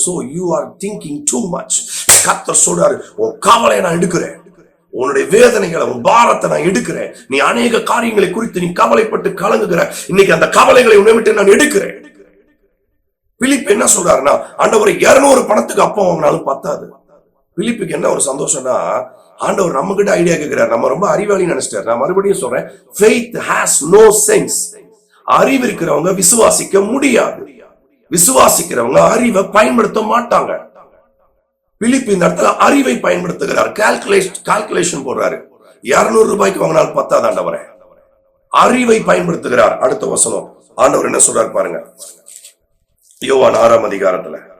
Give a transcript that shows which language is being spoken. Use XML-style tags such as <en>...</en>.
<en>So you are thinking too much.</en> <ta>கர்த்தர் சொல்றாரு, உன் கவலையை நான் எடுக்கிறேன், உன்னுடைய வேதனைகளை, உன் பாரத்தை நான் எடுக்கிறேன். நீ அநேக காரியங்களை குறித்து நீ கவலைப்பட்டு கலங்குகிற, இன்னைக்கு அந்த கவலைகளை உன்னை விட்டு நான் எடுக்கிறேன். பிலிப் என்ன சொல்றாருன்னா, ஆண்டவர் 200 பணத்துக்கு அப்பம் வாங்கினாலும் பத்தாது. பிலிப்புக்கு என்ன ஒரு சந்தோஷம்னா, ஆண்டவர் நம்ம கிட்ட ஐடியா கேட்கிறார். நம்ம ரொம்ப அறிவாளி நினைச்சிட்டார். நான் மறுபடியும் சொல்றேன்,</ta> <en>faith has no sense.</en> <ta>அறிவு இருக்கிறவங்க விசுவாசிக்க முடியாது, விசுவாசிக்கிறவங்க அறிவை பயன்படுத்த மாட்டாங்க. பிலிப் இந்த இடத்துல அறிவை பயன்படுத்துகிறார். கால்குலேஷன் போடுறாரு. 200 ரூபாய்க்கு வாங்கினால் பத்தாது ஆண்டவரே, அறிவை பயன்படுத்துகிறார். அடுத்த வசனம் ஆண்டவர் என்ன சொல்றாரு பாருங்க, யோவான் 6ஆம் அதிகாரத்துல</ta>